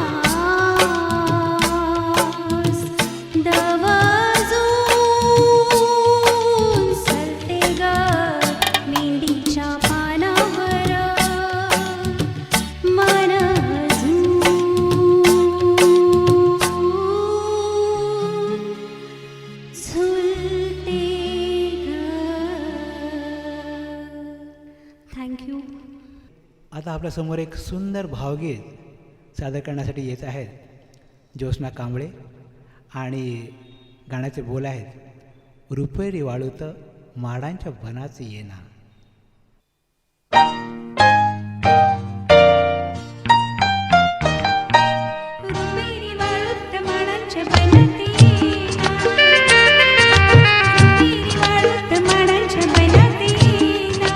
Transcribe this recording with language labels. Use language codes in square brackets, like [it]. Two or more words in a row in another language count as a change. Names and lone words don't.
[mr] दव अजून सरते ग मेंदीच्या पानावर मन अजून झुलते ग. थँक्यू. आता आपल्यासमोर एक सुंदर भावगीत सादर करण्यासाठी येत आहेत ज्योत्स्ना कांबळे आणि गाण्याचे बोल आहेत रुपेरी वाळूत माडांच्या बनाचे येना. रुपेरी वाळूत माडांच्या बनाती येना. रुपेरी वाळूत माडांच्या बनाती येना.